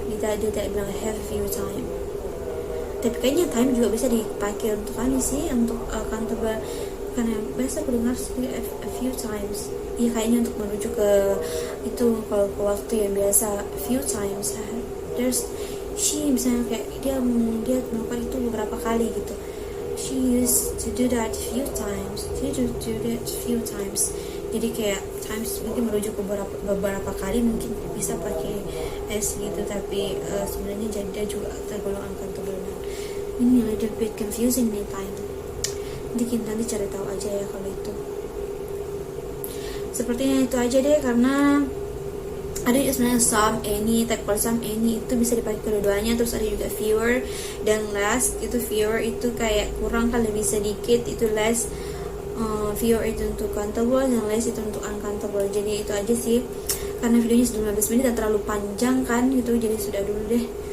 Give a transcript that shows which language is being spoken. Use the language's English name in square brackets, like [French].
[Indonesian] Dia tidak bilang [English] I have a few time. [Indonesian] Tapi kayaknya time juga bisa dipakai untuk sih, untuk countable. Karena biasa aku dengar [English] a few times. [Indonesian] Iya, kayaknya untuk merujuk ke itu, kalau ke waktu yang biasa few times. [English] There's she, [Indonesian] misalnya kayak dia melakukan itu beberapa kali gitu. [English] She used to do that few times. She used to do that few times. [Indonesian] Jadi kayak times mungkin merujuk ke beberapa kali, mungkin bisa pakai s gitu, tapi sebenarnya jadi dia juga tergolong uncountable noun. Ini [English] a little bit confusing [Indonesian] nih time. Nanti cari tahu aja ya kalau itu. Sepertinya itu aja deh, karena ada juga sebenarnya some, any, type for some, any itu bisa dipakai kedua-duanya. Terus ada juga fewer dan less. Itu fewer itu kayak kurang kan, lebih sedikit, itu less. Fewer itu untuk countable dan less itu untuk uncountable. Jadi itu aja sih, karena videonya sudah 15 menit dan terlalu panjang kan gitu, jadi sudah dulu deh.